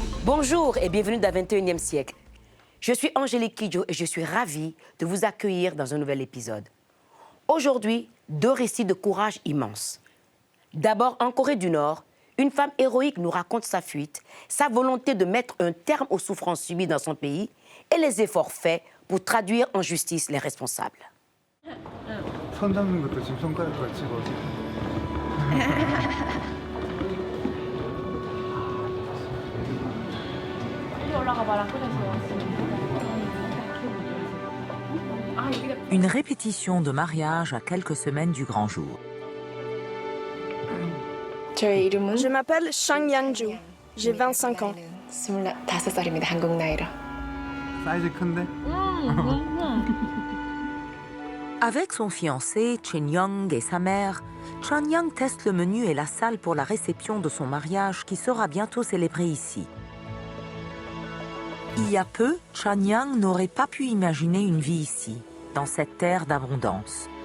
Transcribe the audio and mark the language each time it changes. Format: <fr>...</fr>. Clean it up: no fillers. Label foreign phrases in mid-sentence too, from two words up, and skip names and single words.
<fr>Bonjour et bienvenue dans le 21e siècle. Je suis Angélique Kidjo et je suis ravie de vous accueillir dans un nouvel épisode. Aujourd'hui, deux récits de courage immense. D'abord, en Corée du Nord, une femme héroïque nous raconte sa fuite, sa volonté de mettre un terme aux souffrances subies dans son pays et les efforts faits pour traduire en justice les responsables.</fr> <ko>손 잡는 것도 지금 손가락으로 치고</ko> <fr>Une répétition de mariage à quelques semaines du grand jour. Je m'appelle Shang Yang-ju. J'ai 25 ans.</fr> <ko>사이즈 큰데?</ko> <fr>Avec son fiancé, Chen Young, et sa mère, Chan Yang teste le menu et la salle pour la réception de son mariage qui sera bientôt célébré ici. Il y a peu, Chan Yang n'aurait pas pu imaginer une vie ici, dans cette terre d'abondance.</fr>